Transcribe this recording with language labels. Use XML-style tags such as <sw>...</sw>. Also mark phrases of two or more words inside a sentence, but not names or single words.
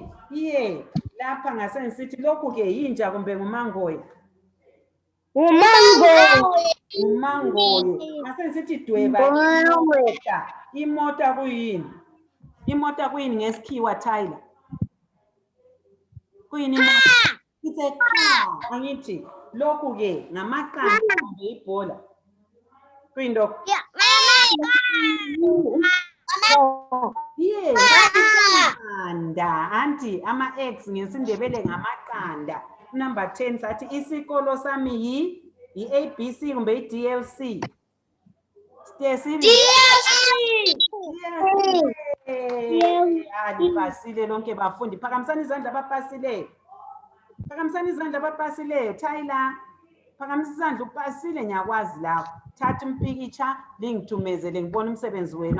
<nd>Iye, lapha ngase ngisithi lokhu ke yinja kumbe ngumangoye? Umangoye. Ngase ngisithi dweba imota. Imota kuyini? Imota kuyini ngesikhiwa Tyler? Kuyini imota?</nd> <en>It's a car.</en> <nd>Angithi lokhu ke ngamaqanda kumbe ibhola? Kuyini lokhu? Yes, amaqanda. Anti ama-eggs ngesindebele ngamaqanda. Number 10 sathi isikolo sami yi-ABC kumbe i-DLC? Nipasile lonke bafundi. Phakamisani izandla abapasileyo. Phakamisani izandla abapasileyo. Tyler, phakamisa izandla upasile ngiyakwazi lapho. Thatha umpikitsha lingithumezele ngibona umsebenzi wenu.</nd>